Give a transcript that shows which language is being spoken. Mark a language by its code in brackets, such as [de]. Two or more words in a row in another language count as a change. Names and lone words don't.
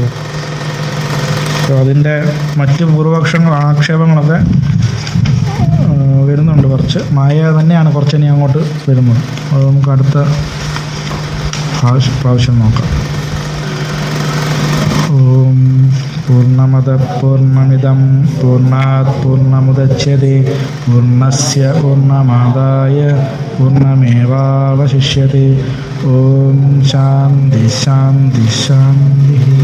[ml] അപ്പോൾ അതിൻ്റെ മറ്റ് പൂർവപക്ഷങ്ങൾ, ആക്ഷേപങ്ങളൊക്കെ വരുന്നുണ്ട് കുറച്ച്. മായ തന്നെയാണ് കുറച്ച് ഇനി അങ്ങോട്ട് വരുന്നത്. അത് നമുക്ക് അടുത്ത പ്രാവശ്യം നോക്കാം. [sa] ഓം പൂർണ്ണമദ പൂർണ്ണമിദം പൂർണ്ണാത് പൂർണ്ണമുദച്യത്തെ പൂർണ്ണസ്യ പൂർണ്ണമാദായ പൂർണ്ണമേവാവശിഷ്യത്തെ. ഓം ശാന്തി ശാന്തി ശാന്തി.